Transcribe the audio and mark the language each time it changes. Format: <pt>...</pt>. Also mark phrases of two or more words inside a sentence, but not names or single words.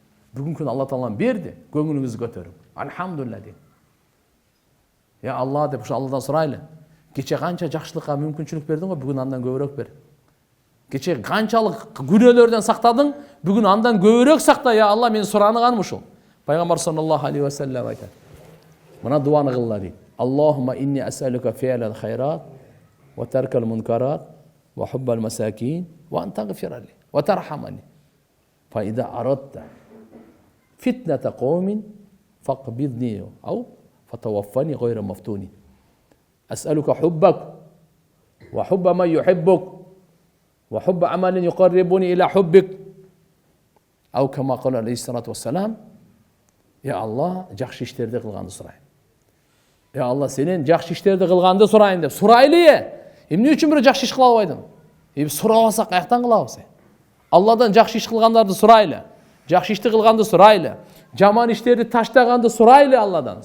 <ky>Бүгүнкү күнү Алла Таалам берди, көңүлүңүздү көтөрүп. Алхамдулилlah дейин. Я Алла деп ушу Алладан сурайлы. Кече канча жакшылыкка мүмкүнчүлүк бердиң го, бүгүн андан көбүрөөк бер. Кече канчалык күнөөлөрдөн сактадың, бүгүн андан көбүрөөк сакта, я Алла, мен сураныганым ушул. Пайгамбар</ky> <ar>صلى الله عليه وسلم</ar> <ky>айтат. Мына дуаны кылла дейт.</ky> <ar>اللهم إني أسألك فعل الخيرات وترك المنكرات وحب المساكين وأن تغفر لي وترحمني. فإذا أردت فتنة قوم فاقبضني أو فتوفني غير مفتون. أسألك حبك وحب من يحبك وحب عمل يقربني إلى حبك. أو كما قال عليه الصلاة والسلام.</ar> <ky>Я Алла, жакшы иштерди кылганды сурайм. Я Алла, сенен жакшы иштерди кылганды сурайм деп. Сурайлы. Эмне үчүн бир жакшы иш кыла албайдың? Сурабасак каяктан кылабыз? Алладан жакшы иш кылгандарды сурайлы. Жакшы ишти кылганды сурайлы. Жаман иштерди таштаганды сурайлы Алладан.</ky>